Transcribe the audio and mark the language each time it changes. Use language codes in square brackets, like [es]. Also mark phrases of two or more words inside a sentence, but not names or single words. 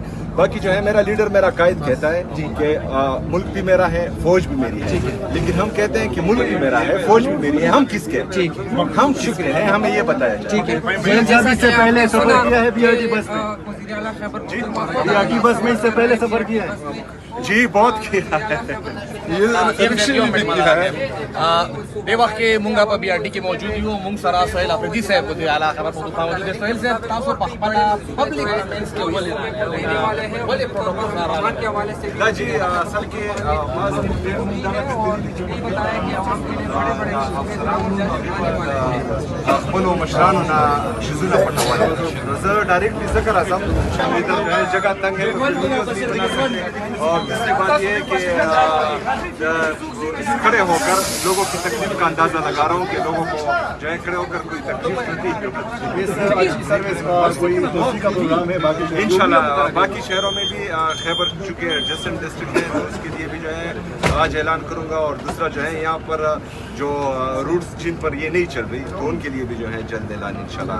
[ur] باقی جو ہے میرا لیڈر میرا قائد کہتا ہے کہ ملک بھی میرا ہے, فوج بھی میری ہے, لیکن ہم کہتے ہیں کہ ملک بھی میرا ہے, فوج بھی میری ہے. ہم کس کے ہم شکر ہیں, ہمیں یہ بتایا جائے. سے پہلے سفر کیا ہے بی آر ٹی بس میں, بی آر ٹی بس میں اس سے پہلے سفر کیا ہے؟ جی بہت کیا ہے. [ps] دے وخت کې مونږ په بي ار ډي کې موجود یو, مونږ سره سهیل افریدي صاحب د اعلی خبر پختونخوا موجود دی. سهیل صاحب تاسو په خپل [en] public relations [ps] کې ولې پروتوکول سره [ur] کے حوالے سے [ps] لا جی اصل کې خپلو مشرانو نه شیزونه پټول. زه ډایرکټلی ذکر راځم چې [ur] جگہ تنگ ہے اور دوسری بات یہ ہے کہ کھڑے ہو کر لوگوں کی تکلیف کا اندازہ لگا رہا ہوں کہ لوگوں کو جو ہے کھڑے ہو کر کوئی تکلیف نہیں. انشاءاللہ باقی شہروں میں بھی خیبر چونکہ ایڈجسٹنٹ ڈسٹرکٹ ہے تو اس کے لیے بھی جو ہے آج اعلان کروں گا اور دوسرا جو ہے یہاں پر جو روٹس جن پر یہ نہیں چل رہی تو ان کے لیے بھی جو ہے جلد اعلان انشاءاللہ.